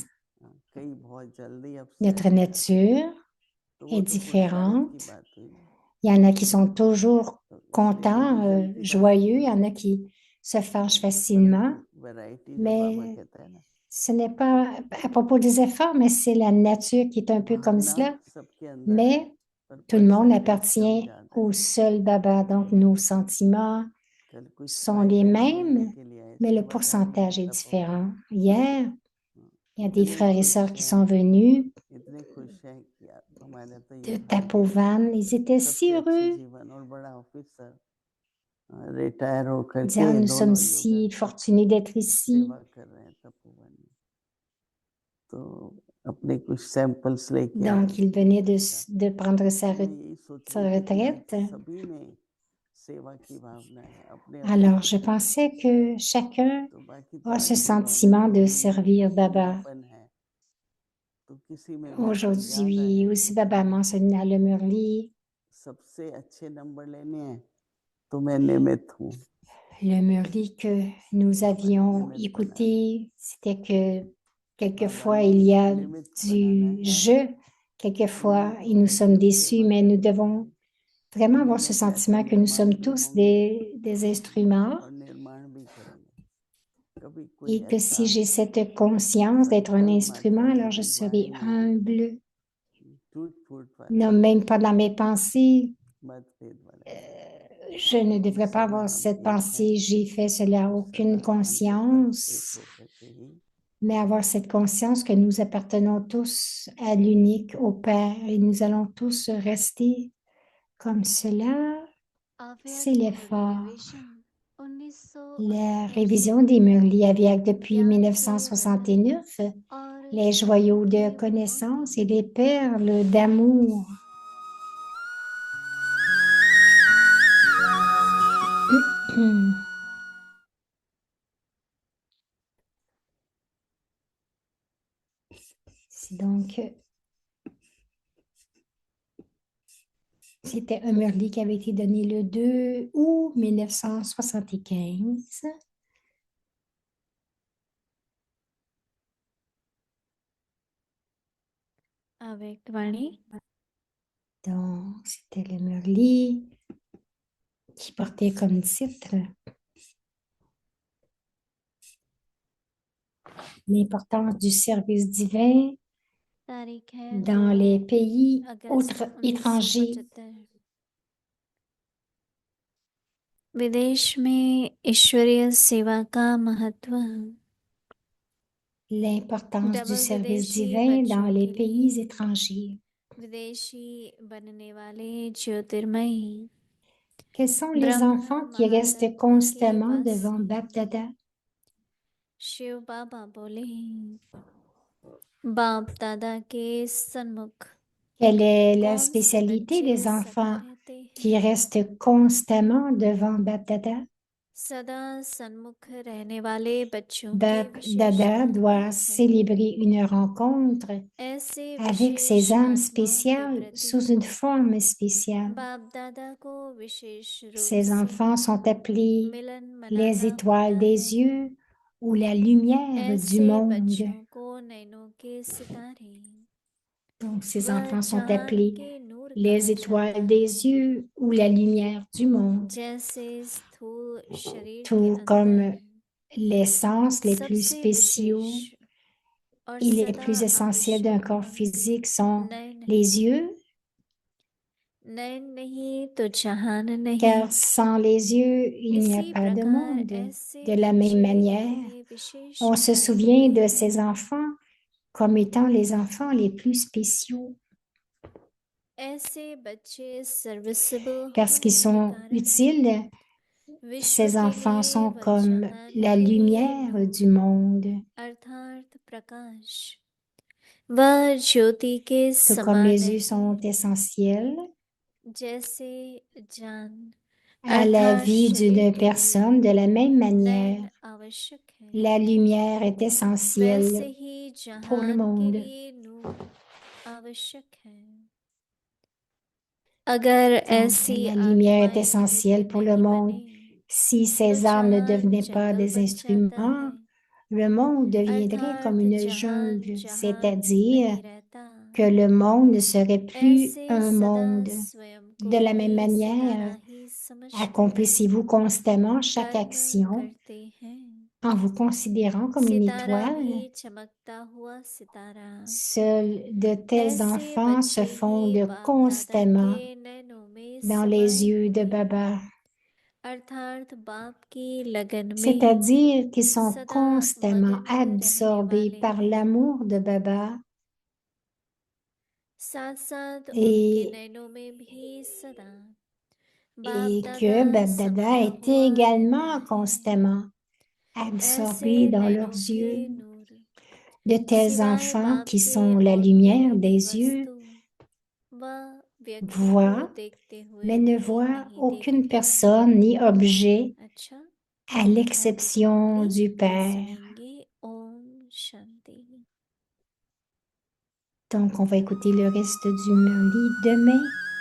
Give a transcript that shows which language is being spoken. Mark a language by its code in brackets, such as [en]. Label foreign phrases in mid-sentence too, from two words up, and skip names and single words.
[hi] कई बहुत जल्दी अपसेट [fr] Notre [hi] हो जाते हैं, [fr] nature [hi] तो वो [fr] est [hi] तो पुरुषार्थ की [fr] différente. [hi] बात हुई ना, [fr] Il y en a qui sont toujours [hi] तो इसलिए [fr] contents, [hi] डिवीजन की बात [fr] joyeux. [hi] नहीं [fr] Il y en [hi] है, [fr] a qui se fâchent facilement. [hi] परंतु वैरायटी जो बाबा [fr] Mais [hi] कहता है ना, [fr] ce n'est pas à propos des efforts, mais c'est la nature qui est un peu comme [hi] भावना [fr] cela. [hi] सबके अंदर है, [fr] Mais [hi] पर [fr] tout le monde [hi] परसेंटेज कम [fr] appartient [hi] ज्यादा [fr] au [hi] है, [fr] seul Baba. Donc, nos sentiments [hi] कल कुछ [fr] sont [hi] भाई [fr] les [hi] बहन मिलने [fr] mêmes, [hi] के लिए आए [fr] mais le [hi] सेवाधार में, [fr] pourcentage est [hi] तपोवन [fr] différent. [hi] में, [fr] Hier, il y a des [hi] इतने [fr] frères et [hi] खुश [fr] sœurs qui [hi] हैं, [fr] sont venus [hi] इतने खुश हैं कि हमारा तो [fr] de [hi] ये भाग्य है, [fr] Tapovan. Ils étaient si [hi] सबसे अच्छे [fr] heureux. [hi] जीवन और बड़ा ऑफिसर रिटायर होकर [fr] Ils disaient, [hi] के [fr] ah, nous sommes [hi] दोनों युग [fr] si fortunés d'être ici. [hi] सेवा कर रहे हैं तपोवन में, तो अपने कुछ सैंपल्स लेके आए [fr] Donc, il [hi] थे, [fr] venait [hi] अच्छा, [fr] de prendre [hi] तो मैं यही सोच [fr] sa [hi] रही थी कि आज [fr] retraite. [hi] सभी में सेवा की भावना है, अपने [fr] Alors, [hi] अपने [fr] je pensais que chacun [hi] तो बाकी तो [fr] a ce [hi] आज भी बाबा [fr] sentiment [hi] कहते [fr] de [hi] हैं ये [fr] servir Baba. [hi] अकेलापन है, तो किसी में मौसम ज्यादा [fr] Aujourd'hui, [hi] है, [fr] aussi [hi] किसी [fr] Baba [hi] में [fr] mentionne à le Murli, [hi] सबसे अच्छे नंबर लेने हैं तो मैं निमित्त हूँ. [fr] Le Murli que nous avions écouté, c'était que quelquefois il y a du jeu, quelquefois et nous sommes déçus, mais nous devons vraiment avoir ce sentiment que nous sommes tous des instruments [hi] और निर्माण भी करेंगे. कभी कोई [fr] et que si [hi] ऐसा [fr] j'ai cette conscience d'être un instrument, alors je serai humble, [hi] टूट फूट [fr] non, [hi] वाला [fr] même pas dans mes pensées. [hi] मतभेद वाला [fr] Je ne devrais pas [hi] सभी [fr] avoir [hi] हम [fr] cette [hi] एक हैं, [fr] pensée, j'ai fait cela, aucune [hi] सदा अंत तक एक [fr] conscience, [hi] होकर के ही [fr] mais avoir cette conscience que nous appartenons tous à l'unique, au Père, et nous allons tous rester comme cela. C'est [hi] अव्यक्त मुरली [fr] l'effort. [hi] रिविजन [fr] La [hi] 1969 से [fr] révision des Murli avec depuis [hi] ज्ञान के [fr] 1969, [hi] रत्न और [fr] les joyaux de connaissance et les perles d'amour. Donc, c'était un Murli qui avait été donné le 2 août 1975. [hi] अव्यक्त वाणी [fr] Donc, c'était le Murli qui portait comme titre l'importance du service divin [hi] तारीख है 2 [fr] dans les pays [hi] अगस्त [fr] étrangers. [hi] 1975 विदेश में ईश्वरीय सेवा का महत्व [fr] L'importance du [hi] डबल [fr] service [hi] विदेशी [fr] divin dans [hi] बच्चों [fr] les [hi] के [fr] pays [hi] लिए [fr] étrangers. [hi] विदेशी बनने वाले ज्योतिर्मयी [fr] Quels sont les [hi] ब्रह्म [fr] enfants qui restent [hi] महातत्व के [fr] constamment devant [hi] वासी [fr] Bapdada? [hi] शिव बाबा बोले बाप दादा के सन्मुख [fr] Quelle est la [hi] कौन से [fr] spécialité [hi] बच्चे [fr] des [hi] सदा [fr] enfants [hi] रहते [fr] qui [hi] हैं [fr] restent constamment devant Bapdada? [hi] सदा सन्मुख रहने वाले बच्चों की विशेष [fr] Bapdada [hi] महत्ता [fr] doit [hi] है [fr] célébrer une rencontre [hi] ऐसे [fr] avec [hi] विशेष [fr] ces âmes [hi] आत्माओं के [fr] spéciales [hi] प्रति [fr] sous une forme spéciale. [hi] बाप दादा को विशेष रूप [fr] Ces [hi] से [fr] enfants sont appelés [hi] मिलन [fr] les [hi] मनाना होता [fr] étoiles des [hi] है [fr] yeux ou la lumière du [hi] ऐसे [fr] monde. [hi] बच्चों को नैनों के सितारे [fr] Donc, ces [hi] वह [fr] enfants sont [hi] जहान [fr] appelés [hi] के नूर [fr] les [hi] कहा जाता [fr] étoiles [hi] है [fr] des yeux ou la lumière du monde, [hi] जैसे स्थूल शरीर के [fr] tout [hi] अंदर [fr] comme les sens les plus [hi] सबसे [fr] spéciaux [hi] विशेष और [fr] et les [hi] सदा [fr] plus essentiels d'un [hi] आवश्यक [fr] corps physique sont [hi] नयन है [fr] les yeux, [hi] नयन नहीं तो जहान नहीं [fr] car sans les yeux, il n'y a [hi] इसी [fr] pas de [hi] प्रकार [fr] monde. [hi] ऐसे [fr] De la même [hi] बच्चे [fr] manière, [hi] इन्हें विशेष [fr] on se [hi] बनाए [fr] souvient [hi] हुए [fr] de [hi] हैं [fr] ces enfants comme étant les enfants les plus spéciaux, [hi] ऐसे बच्चे सर्विसेबल [fr] parce qu'ils [hi] होने के [fr] sont [hi] कारण [fr] utiles. [hi] विश्व [fr] Ces [hi] के [fr] enfants [hi] लिए [fr] sont [hi] व [fr] comme [hi] जहान [fr] la [hi] के लिए [fr] lumière du [hi] नूर [fr] monde, [hi] अर्थात प्रकाश वह ज्योति के [fr] tout comme [hi] समान [fr] les yeux [hi] है [fr] sont essentiels [hi] जैसे जान [fr] à la [hi] अर्थात [fr] vie [hi] शरीर [fr] d'une [hi] के [fr] personne. De [hi] लिए [fr] la même manière, [hi] नयन आवश्यक है [fr] la lumière est [hi] वैसे [fr] essentielle [hi] ही [fr] pour le [hi] जहान के [fr] monde. [hi] लिए नूर आवश्यक है अगर [fr] Donc, [hi] ऐसी [fr] la lumière est [hi] आत्माएं निमित्त [fr] essentielle pour le [hi] नहीं [fr] monde. [hi] बने [fr] Si [hi] तो [fr] ces âmes ne [hi] जहान [fr] devenaient pas [hi] जंगल [fr] des [hi] बन जाता [fr] instruments, [hi] है [fr] le monde deviendrait comme [hi] अर्थात [fr] une [hi] जहान [fr] jungle, [hi] जहान [fr] c'est-à-dire [hi] नहीं रहता [fr] que le monde ne serait plus [hi] ऐसे [fr] un [hi] सदा [fr] monde. [hi] स्वयं को [fr] De la [hi] भी [fr] même manière, [hi] सितारा ही समझकर [fr] accomplissez-vous constamment chaque [hi] कर्म [fr] action [hi] करते हैं [fr] en vous considérant comme une [hi] सितारा [fr] étoile. [hi] भी चमकता हुआ सितारा [fr] Seuls de tels [hi] ऐसे [fr] enfants se [hi] बच्चे ही [fr] fondent [hi] बाप दादा [fr] constamment [hi] के नैनों में [fr] dans [hi] समाये [fr] les yeux de [hi] हुए [fr] Baba, [hi] अर्थात बाप की लगन में [fr] c'est-à-dire qu'ils sont [hi] सदा [fr] constamment [hi] मगन रहने [fr] absorbés [hi] वाले [fr] par [hi] हैं [fr] l'amour de Baba [hi] साथ साथ उनके [fr] et, [hi] नैनों में भी सदा बाप [fr] et [hi] दादा [fr] que Baba [hi] समाया [fr] était [hi] हुआ रहता [fr] également [hi] है [fr] constamment [hi] ऐसे [fr] absorbé dans [hi] नैनों [fr] leurs [hi] के [fr] yeux. [hi] नूर [fr] De tels [hi] सिवाय [fr] enfants [hi] बाप [fr] qui [hi] के [fr] sont la [hi] और [fr] lumière [hi] कोई भी [fr] des yeux [hi] वस्तु व व्यक्ति को [fr] voient, [hi] देखते हुए [fr] mais ne [hi] भी [fr] voient [hi] नहीं [fr] aucune [hi] देखते [fr] personne ni objet [hi] अच्छा [fr] à [hi] कल की [fr] l'exception [hi] मुरली [fr] du [hi] कल [fr] Père. [hi] सुनेंगे ओम शांति [fr] Donc, on va écouter le reste du Murli demain.